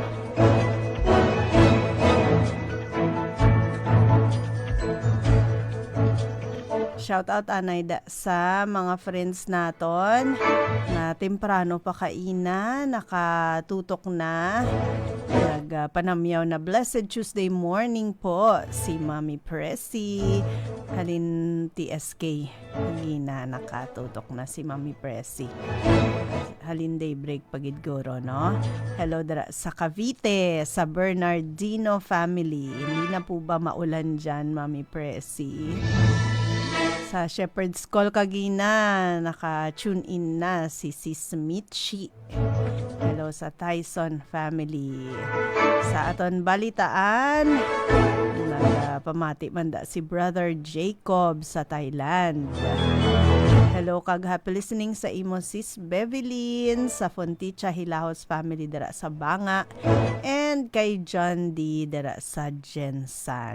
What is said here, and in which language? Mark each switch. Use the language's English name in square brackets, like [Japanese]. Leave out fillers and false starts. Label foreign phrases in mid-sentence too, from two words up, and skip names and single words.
[English] Shout out [Hiligaynon] anay sa mga friends naton na temprano pa kaina, nakatutok na, nagpanamyaw na [English] Blessed Tuesday morning [Hiligaynon] po si Mami Pressy, halin TSK, hagina nakatutok na si Mami Pressy. Halin daybreak pagidguro, no? Hello dara sa Cavite, sa Bernardino family. [Filipino] Hindi na po ba maulan dyan, Mami Pressy? [Hiligaynon] Sa Shepherd's Call kagina, naka-tune in na si Sis Mitchie. Hello sa Tyson family. Sa aton balitaan, nagpamati manda si Brother Jacob sa Thailand. Hello kag [English] happy listening [Hiligaynon] sa imo Sis Bevelyn sa Fonticha Hilahos family dira sa Banga, and kay John D dira sa Jensan.